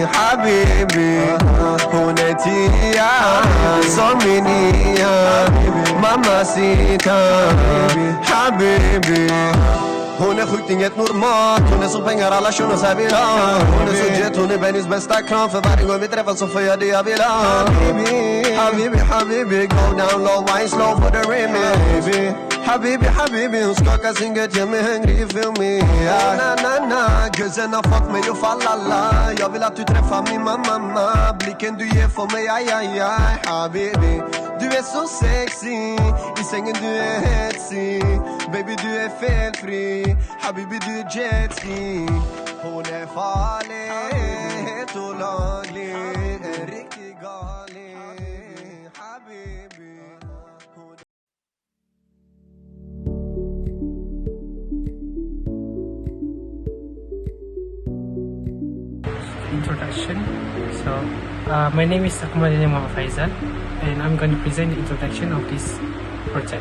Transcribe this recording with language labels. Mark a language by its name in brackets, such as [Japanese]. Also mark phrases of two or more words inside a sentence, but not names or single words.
[Swedish] Habibi, hon är tia, som min nia. Mamacita, Habibi. Hon är sjukt inget normalt. Hon är som pengar alla shunos här vill ha. Hon är så jet, hon är Bennys bästa kram. För varje gång vi träffas så får jag det jag vill ha. Habibi, Habibi, [English] go down low, wine slow for the remix. [Swedish] Habibi, hon skakar sin gött, gör mig hungrig, [English] feel me. [Swedish] Na, guzzen har fått mig att falla la. Jag vill att du träffar min mamma. Blicken du ger för mig, aj. Habibi, du är så sexy. I sängen du är hetsig. Baby, du är felfri. Habibi, du är jetski. Hon är farlig, helt olaglig, riktigt galen. Habibi. [English] Introduction. My name is AKMAL FAIZAL, and I'm going to present the introduction of this project.